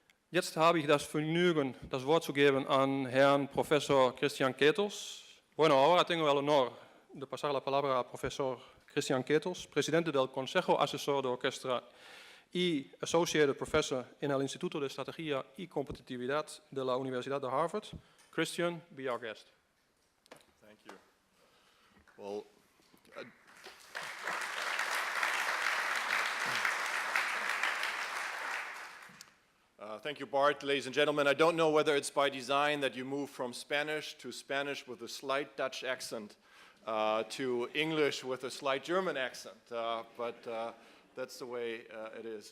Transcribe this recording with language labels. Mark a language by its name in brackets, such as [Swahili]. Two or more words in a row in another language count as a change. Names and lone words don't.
[German] Jetzt habe ich das Vergnügen, das Wort zu geben an Herrn Professor Christian Ketels. [Spanish] Bueno, ahora tengo el honor de pasar la palabra al profesor Christian Ketels, presidente del Consejo Asesor de Orkestra y [English] Associated Professor [Spanish] en el Instituto de Estrategia y Competitividad de la Universidad de Harvard. [English] Christian, be our guest. Thank you. Well, thank you, Bart. Ladies and gentlemen, I don't know whether it's by design that you move from Spanish to Spanish with a slight Dutch accent to English with a slight German accent, but that's the way it is.